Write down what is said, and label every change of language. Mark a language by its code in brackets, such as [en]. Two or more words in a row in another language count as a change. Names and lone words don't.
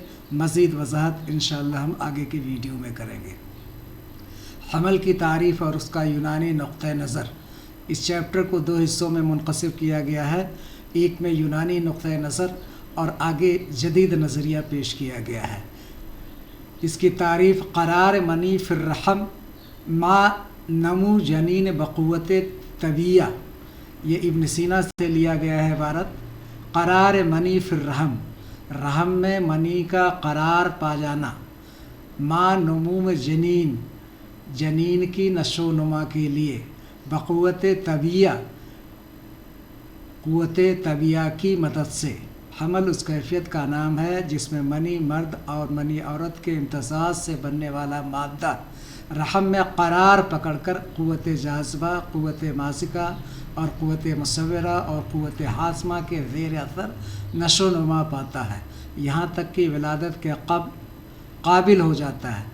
[ur] مزید وضاحت انشاءاللہ ہم آگے کی ویڈیو میں کریں گے۔ حمل کی تعریف اور اس کا یونانی نقطہ نظر۔ اس چیپٹر کو دو حصوں میں منقسم کیا گیا ہے، ایک میں یونانی نقطہ نظر اور آگے جدید نظریہ پیش کیا گیا ہے۔ اس کی تعریف: [ar] قرار منی فی الرحم ما نمو جنین بقوت طبیعہ۔ [ur] یہ ابن سینا سے لیا گیا ہے عبارت۔ [ar] قرار منی فی الرحم، [ur] رحم میں منی کا قرار پا جانا، [ar] ما نمو جنین، [ur] جنین کی نشو و نما کے لیے، [ar] بقوت طبیعہ، [ur] قوت طبیعہ کی مدد سے۔ حمل اس کیفیت کا نام ہے جس میں منی مرد اور منی عورت کے امتزاج سے بننے والا مادہ رحم میں قرار پکڑ کر قوت جاذبہ، قوت ماسکہ اور قوت مصورہ اور قوت حازمہ کے زیر اثر نشو و نما پاتا ہے، یہاں تک کہ ولادت کے قابل ہو جاتا ہے۔